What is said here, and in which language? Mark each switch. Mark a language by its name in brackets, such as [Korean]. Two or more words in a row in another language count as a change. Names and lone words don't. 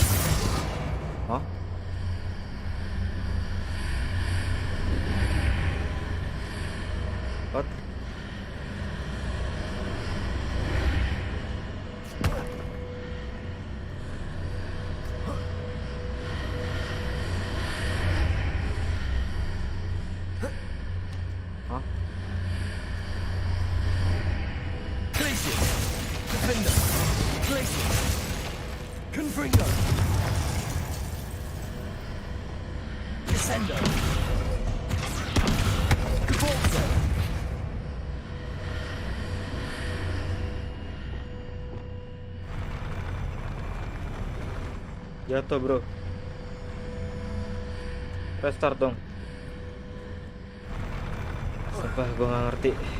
[English] Hah? What? Hah? [Indonesian] Glacius. Defender. Glacius. Confringo. Descendo. Cabalzo. Jatuh bro. Restart dong. Sumpah gue gak ngerti.